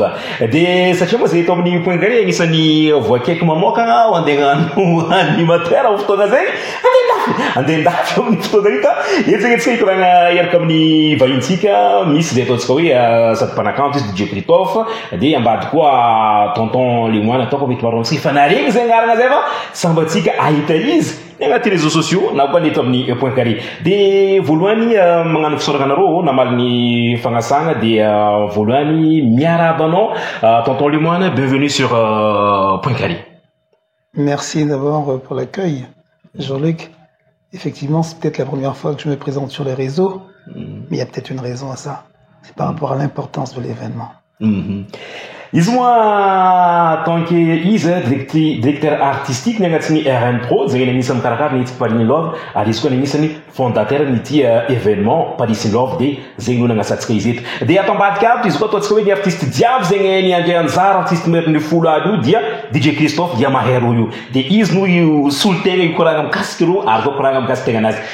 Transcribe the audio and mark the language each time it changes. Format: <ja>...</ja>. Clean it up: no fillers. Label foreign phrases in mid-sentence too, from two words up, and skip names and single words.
<mg>De satria moa zay eto amin'ny Point Carré agnisan'ny voakaiky mamokagna ho andeha hagnano animateur amin'ny fotoagna zay andeha ndafy amin'ny fotoagna io ka etsika hikoragna iaraka amin'ny vahintsika misy zay ataontsika hoe sady mpanakanto izy DJ Christophe de ambady koa Tonton Lemoine ataoko mety maro amintsika fa naregny zay agnarana zay fa sambatsika ahita izy ny agnaty</mg> <fr>réseaux sociaux</fr> <mg>na koa eto amin'ny Point Carré. De voalohany magnano fisoragnanareo namaly ny fagnasagna de voalohany miarabanao Tonton Lemoine,</mg> <fr>bienvenue sur Point Carré. Merci d'abord pour l'accueil, Jean-Luc. Effectivement, c'est peut-être la première fois que je me présente sur les réseaux, mais il y a peut-être une raison à ça. C'est par rapport à l'importance de l'événement.</fr> <mg>Izy moa</mg> <fr>tant que</fr> <mg>izy</mg> <fr>directeur artistique</fr> <mg>ny agnatin'ny RN Pro zay ny anisany mikarakara ny etsika Paris in Love ary izy koa ny anisany fondateur n'ity événement Paris in Love de zay no nagnasatsika izy eto. De ato ambadika ato izy koa ataontsika hoe ny artiste jiaby zay ny André Anjara artiste meriny folo aby io dia DJ Christophe dia mahero io de izy no io solotegna ikoragna mikasiky ro ary koa koragna mikasiky tegna anazy.</mg>